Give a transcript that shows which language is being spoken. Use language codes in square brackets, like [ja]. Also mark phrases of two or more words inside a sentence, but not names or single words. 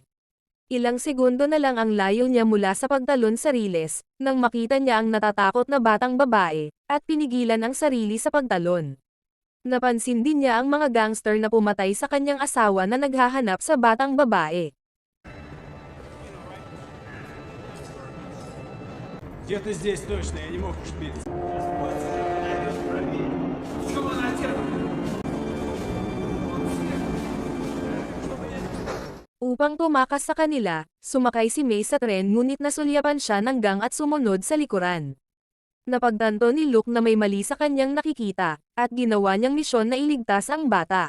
[tl] Ilang segundo na lang ang layo niya mula sa pagtalon sa riles, nang makita niya ang natatakot na batang babae, at pinigilan ang sarili sa pagtalon. Napansin din niya ang mga gangster na pumatay sa kanyang asawa na naghahanap sa batang babae. [ru] Где-то здесь точно, я не мог ошибиться. [tl] Upang tumakas sa kanila, sumakay si May sa tren ngunit nasulyapan siya ng gang at sumunod sa likuran. Napagtanto ni Luke na may mali sa kanyang nakikita, at ginawa niyang misyon na iligtas ang bata.